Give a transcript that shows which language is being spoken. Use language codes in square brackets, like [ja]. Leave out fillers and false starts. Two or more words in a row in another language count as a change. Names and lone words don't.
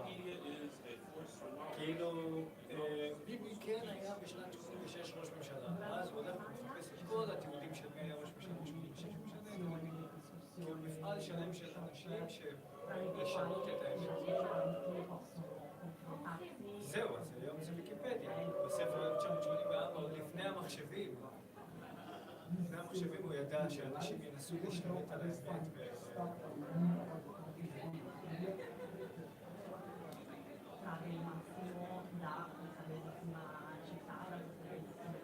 [he] כאילו, ביבי כן היה בשנת 86 ראש ממשלה, אז הוא הולך ומחפש את כל התיעודים של מי היה ראש ממשלה ב-86 ומשנה, כאילו מפעל שלם של אנשים לשנות את האמת. זהו, אז היום זה ויקיפדיה, בספר 1984, עוד לפני המחשבים. לפני המחשבים הוא ידע שאנשים ינסו להשתלט על האמת [it] trarre il massimo da questa bellissima città, da questa bellissima